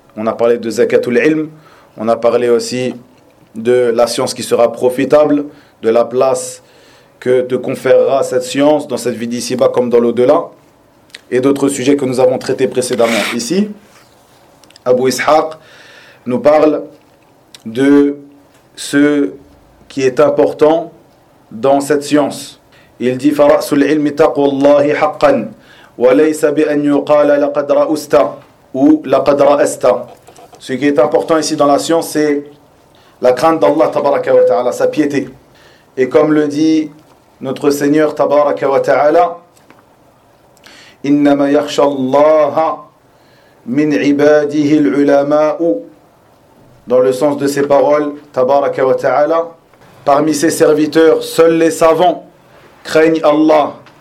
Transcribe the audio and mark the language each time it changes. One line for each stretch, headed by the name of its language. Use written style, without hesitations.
French: On a parlé de Zakatul Ilm, on a parlé aussi de la science qui sera profitable, de la place que te conférera cette science dans cette vie d'ici-bas comme dans l'au-delà, et d'autres sujets que nous avons traités précédemment ici. Abu Ishaq nous parle de ce qui est important dans cette science. Il dit
Arabic: فَرَأْسُ الْعِلْمِ تَقْوَ اللَّهِ حَقًّا وَلَيْسَ بِأَنْ يُقَالَ لَقَدْ رَأُسْتَ ou لَقَدْ رَأَسْتَ.
French: Ce qui est important ici dans la science, c'est la crainte d'Allah tabaraka wa ta'ala, sa piété. Et comme le dit notre Seigneur tabaraka wa ta'ala,
Arabic: إِنَّمَا يَخْشَ اللَّهَ min ibadihi al-ulama'u,
French: dans le sens de ces paroles tabaraka wa ta'ala, parmi ses serviteurs seuls les savants craignent Allah.